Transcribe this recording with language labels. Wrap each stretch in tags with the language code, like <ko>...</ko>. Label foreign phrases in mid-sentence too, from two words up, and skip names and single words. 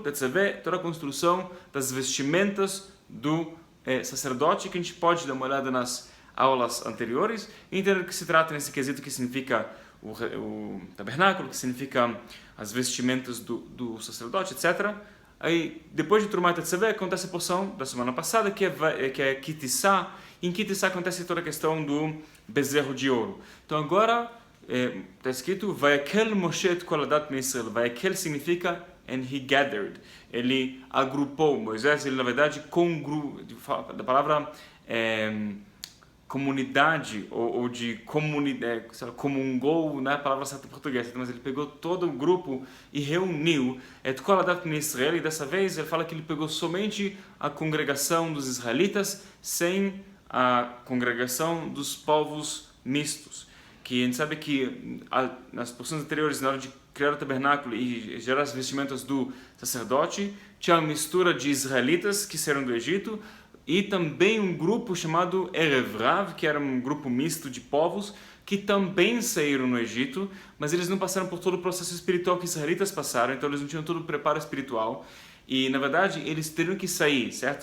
<pt>Tetzaveh, toda a construção das vestimentas do sacerdote, que a gente pode dar uma olhada nas aulas anteriores e entender o que se trata nesse quesito, que significa o tabernáculo, que significa as vestimentas do sacerdote, etc. Aí, depois de Trumá e Tetzaveh, acontece a porção da semana passada, que é Kitissá. Em Kitissá acontece toda a questão do bezerro de ouro. Então agora está escrito</pt> <he>ויקהל משה את כל עדת בני ישראל.</he> <en>Vayakel significa and he gathered.</en> <pt>Ele agrupou. Moisés, ele na verdade da palavra comunidade ou de comunidade, comungou, não é a palavra certa em português, mas ele pegou todo o grupo e reuniu</pt> <he>את כל עדת בני ישראל,</he> <pt>e dessa vez ele fala que ele pegou somente a congregação dos israelitas, sem a congregação dos povos mistos, que a gente sabe que nas porções anteriores, na hora de criar o tabernáculo e gerar as vestimentas do sacerdote, tinha uma mistura de israelitas que saíram do Egito e também um grupo chamado</pt> <he>ערב רב,</he> <pt>que era um grupo misto de povos que também saíram no Egito, mas eles não passaram por todo o processo espiritual que os israelitas passaram, então eles não tinham todo o preparo espiritual e, na verdade, eles teriam que sair, certo?</pt>